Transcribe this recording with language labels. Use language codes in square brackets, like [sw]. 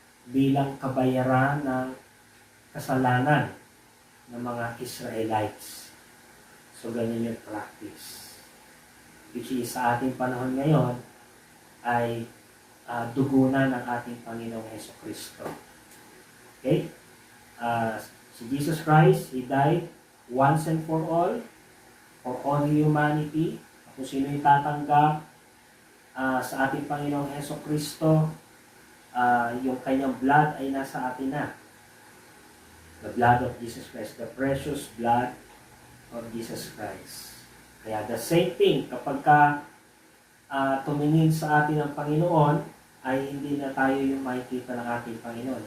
[tl] bilang kabayaran ng kasalanan ng mga Israelites. So, ganyan yung practice. [en] Which is [tl] sa ating panahon ngayon ay dugunan ng ating Panginoong Hesukristo. [en] Okay? Si Jesus Christ, He died once and for all humanity. [tl] Kung sino yung tatanggap sa ating Panginoong Hesukristo, yung kanyang blood ay nasa atin na. [en] The blood of Jesus Christ, the precious blood of Jesus Christ. [tl] Kaya [en] the same thing, [tl] kapag tumingin sa atin ang Panginoon, ay hindi na tayo yung makikita ng ating Panginoon.